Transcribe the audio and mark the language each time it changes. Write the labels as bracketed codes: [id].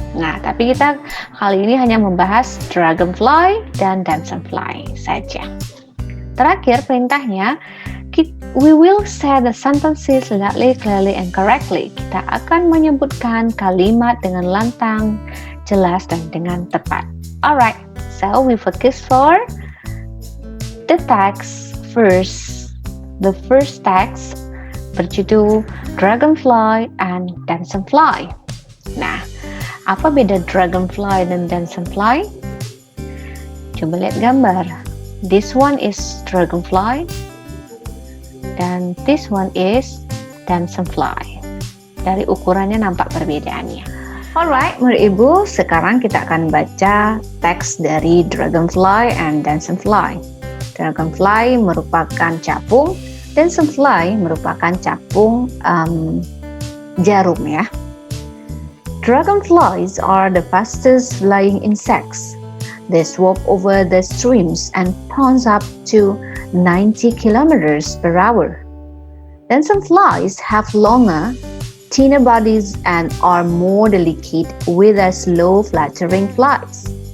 [id] Nah, tapi kita kali ini hanya membahas dragonfly dan damselfly saja. Terakhir perintahnya, [en] we will say the sentences loudly, clearly, and correctly. [id] Kita akan menyebutkan kalimat dengan lantang, jelas, dan dengan tepat. [en] Alright, so we focus for the text first. The first text berjudul Dragonfly and Damselfly. [id] Nah, apa beda Dragonfly dan Damselfly? Coba lihat gambar. [en] This one is Dragonfly dan this one is Damselfly. [id] Dari ukurannya nampak perbedaannya. Alright, murid ibu, sekarang kita akan baca teks dari Dragonfly and Damselfly. Dragonfly merupakan capung, damselfly merupakan capung jarum ya. [en] Dragonflies are the fastest flying insects. They swap over the streams and ponds up to 90 kilometers per hour. Damselflies have longer, thinner bodies and are more delicate with a slow fluttering flights.